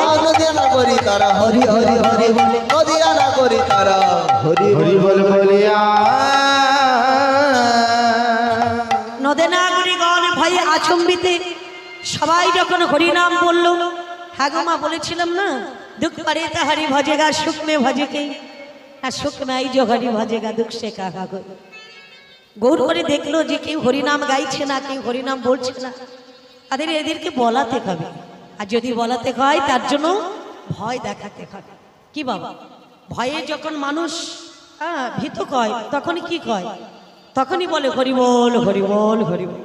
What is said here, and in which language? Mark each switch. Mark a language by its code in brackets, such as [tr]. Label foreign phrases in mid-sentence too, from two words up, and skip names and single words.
[bn] নদিয়া না করি তারা হরি হরি হরি বলে, নদিয়া না করি তারা হরি হরি বল বলিয়া। নদে না গরি গণ ভাই আচম্বিতে সবাই যখন হরিনাম বলল, হ্যাঁ গো মা বলেছিলাম না, [hi] दुख पड़े तो हरि भजेगा, सुख में भजे के, सुख में आई जो हरि भजेगा दुख से कहा गो। [bn] গৌর করে দেখলো যে কেউ হরিনাম গাইছে না, কেউ হরিনাম বলছে না, এদেরকে বলাতে হবে। আর যদি বলাতে হয় তার জন্য ভয় দেখাতে হবে। কি বাবা, ভয়ে যখন মানুষ ভীত কয় তখনই কি কয়, তখনই বলে হরি বল হরি বল হরি বল।